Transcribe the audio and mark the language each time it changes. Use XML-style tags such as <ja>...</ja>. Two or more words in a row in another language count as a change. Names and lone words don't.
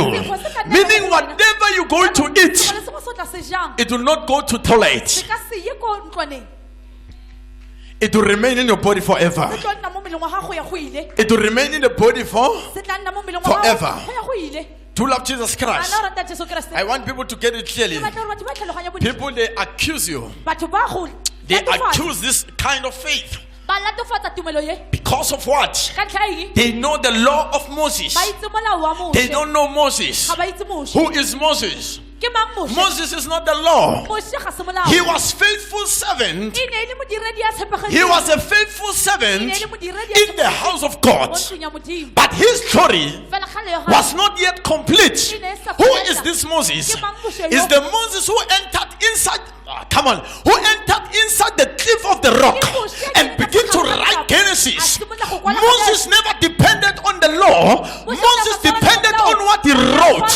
<en>Meaning whatever you're going to eat, it will not go to toilet. It will remain in your body forever. It will remain in the body forever. to love Jesus Christ.</en> <tn>Ana o rata Jesu Kriste.</tn> <en>I want people to get it clearly.</en> <tn>Ke batla hore batho ba tlhaloganye bodimo.</tn> <en>People, they accuse you.</en> <tn>Batho ba go</tn> <en>They accuse this kind of faith.</en> <tn>ba latofatsa tumelo ye.</tn> <en>Because of what?</en> <tn>Ka ntlha eng?</tn> <en>They know the law of Moses.</en> <tn>Ba itse molao wa Mose.</tn> <en>They don't know Moses.</en> <tn>Ga ba itse Mose.</tn> <en>Who is Moses?</en> <tn>Ke mang Mose?</tn> <en>Moses is not the law.</en> <tn>Mose ga se molao.</tn> <en>He was faithful servant.</en> <tn>E ne e le modiredi ya tshepegileng.</tn> <en>He was a faithful servant in the house of God.</en> <tn>Mo ntlong ya Modimo.</tn> <en>But his story</en> <tn>Fela kgale ya gagwe.</tn> <en>was not yet complete. Who is this Moses? Is the Moses who entered inside, come on, who entered inside the cliff of the rock and began to write Genesis. Moses never depended on the law. Moses depended on what he wrote.</en>